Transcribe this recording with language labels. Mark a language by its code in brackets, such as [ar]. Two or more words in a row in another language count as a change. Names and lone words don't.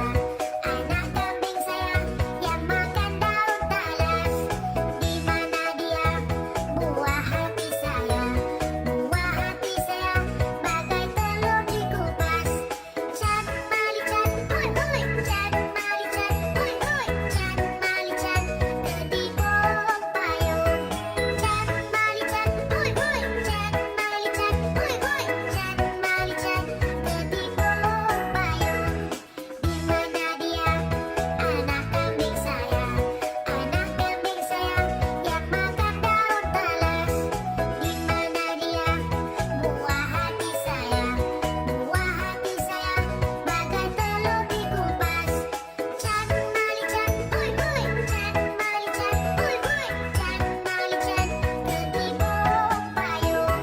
[id] Anak kambing saya yang makan daun talas. Di mana dia, buah hati saya? Buah hati saya bagai telur dikupas. [min] Cat malicet, oi oi, cat malicet, oi oi, cat malicet, kedipok payung. Cat malicet, oi oi, cat malicet, oi oi, cat malicet, kedipok payung. [id] Di mana dia, anak kambing saya? Anak kambing saya yang makan daun talas. Di mana dia, buah hati saya? Buah hati saya bagai telur dikupas. [min] Cat malicet, oi oi, cat malicet, oi oi, cat malicet, kedipok payung.